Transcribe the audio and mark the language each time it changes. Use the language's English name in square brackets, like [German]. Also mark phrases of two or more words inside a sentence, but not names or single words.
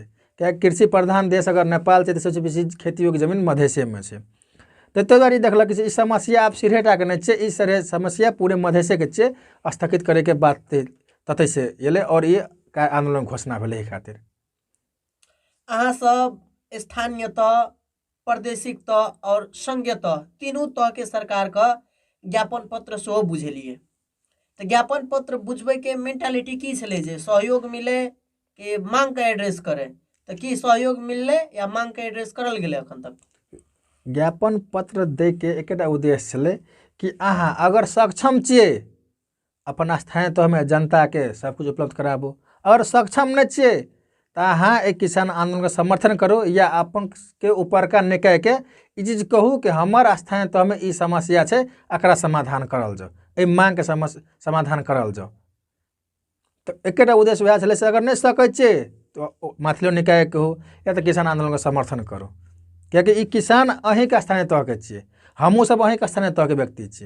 [Maithili] क्या कृषि प्रधान देश अगर नेपाल छै तो सबसे बेसी खेती योग्य जमीन मधेशे में छै। तो ताहि दुआरे देखलक ई समस्या आप सिरहेटा के नहीं छै, ई समस्या पूरे मधेशे के छै। स्थगित करे के बात ततै से एले और ये आंदोलन घोषणा भेलै। खातिर अहाँ सब स्थानीय तह, प्रादेशिक तह और संघीय तह तीनों तह के सरकार का ज्ञापन पत्र सेहो बुझेलिए। तो ज्ञापन पत्र बुझबे के मेंटालिटी की छले जे सहयोग मिले कि मांग के एड्रेस करे? तो की सहयोग मिलले या मांग के एड्रेस करल गेले? अखन तक ज्ञापन पत्र दे के एकटा उद्देश्य छले कि अहाँ अगर सक्षम छिए अपन स्थानीय तह में जनता के सब कुछ उपलब्ध कराबो, अगर सक्षम नहीं छिए तो अहाँ एक किसान आंदोलन का समर्थन करो या अपन के ऊपर का निकाय के ई चीज कहू कि हमार स्थानीय तह में ई समस्या छै, एकरा समाधान करल जाओ, ए मांग के समाधान करल जाओ। तो एकेटा उद्देश्य वह छलै से अगर नहीं सकै छिए तो माथिलो निकाय कहू या तो किसान आंदोलन का समर्थन करो। कियाकि ई किसान अहीं के स्थानीय तह के छिए, हमहूँ सब अहीं के स्थानीय तह के व्यक्ति छिए।